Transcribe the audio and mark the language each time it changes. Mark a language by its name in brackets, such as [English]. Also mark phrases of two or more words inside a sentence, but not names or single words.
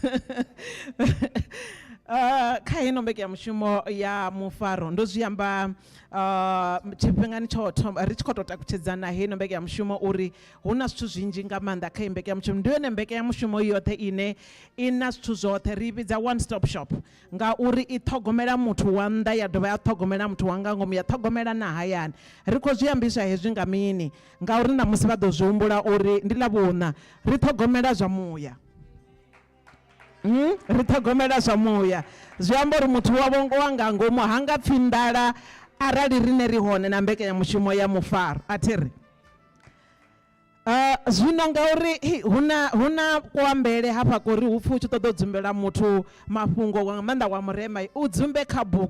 [Venda] Kha ino mbekanyamushumo ya mufaro ndo zwi amba tshifhingani tsho thoma ri tshi khou tou takutshedzana heino mbekanyamushumo uri hu na zwithu zwinzhi nga maanḓa kha i mbekanyamushumo ndi yone mbekanyamushumo yoṱhe ine i na zwithu zwoṱhe ri vhidza [English] one stop shop [Venda] ngauri i ṱhogomela muthu wa nnḓa ya dovha ya ṱhogomela muthu wa nga ngomu ya ṱhogomela na hayani. Ri khou zwi ambiswa hezwi nga mini ngauri na musi vha ḓo zwi humbula uri ndi ḽavhuṋa ri ṱhogomela zwa muya. Ri ṱhogomela zwa muya zwi amba uri muthu wavho wa nga ngomu ha nga pfhi nḓala arali riṋe ri hone na mbekanyamushumo ya mufaro a thi ri zwino ngauri hu na kuambele hafha kori hu pfhi u tshi ṱoḓa u dzumbela muthu mafhungo nga maanḓa wa murema u dzumbe kha bugu.